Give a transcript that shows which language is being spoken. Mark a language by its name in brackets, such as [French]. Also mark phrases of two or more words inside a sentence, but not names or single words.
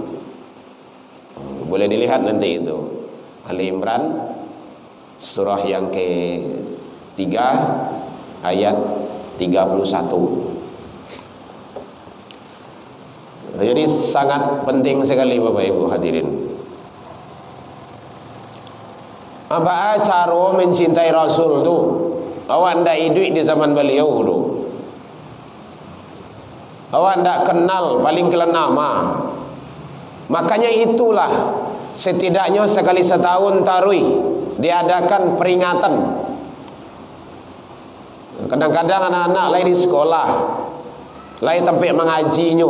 [Indonesian] Boleh dilihat nanti itu Ali Imran surah yang ke-3 ayat 31. Jadi sangat penting sekali Bapak Ibu hadirin. Apa cara mencintai Rasul tu? [Minangkabau] Awak ndak hidup di zaman beliau tu. Awak ndak kenal paling kena nama. [Indonesian] Makanya itulah setidaknya sekali setahun tarwih diadakan peringatan. Kadang-kadang anak-anak lain di sekolah, lain tempat mengajinya.